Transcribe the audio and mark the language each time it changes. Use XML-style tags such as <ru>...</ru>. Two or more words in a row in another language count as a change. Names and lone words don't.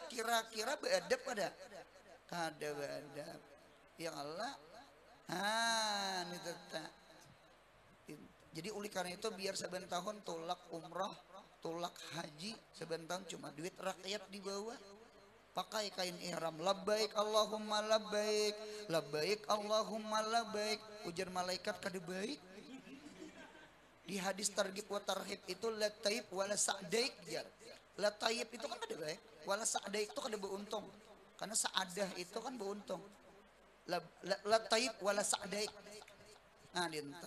<bjn>Kira-kira beadab kada? Kada beadab.</bjn> <ar>Ya Allah.</ar> <bjn>Ini tetap. Jadi oleh karena itu biar saben tahun tolak umrah, tolak haji, saben tahun cuma duit rakyat di bawah. Pakai kain ihram,</bjn> <ar>labbaik Allahumma labbaik, labbaik Allahumma labbaik.</ar> <bjn>Ujar malaikat kada baik. Di hadis targhib wa tarhib itu</bjn> <ar>la taib wala sa'daik</ar> <bjn>jar.</bjn> <ar>La taib</ar> <bjn>itu kan kada baik,</bjn> <ar>wala sa'daik</ar> <bjn>itu kada beruntung. Karena sa'adah itu kan beruntung.</bjn> <ar>La taib wala sa'daik. Nah dinta.</ar>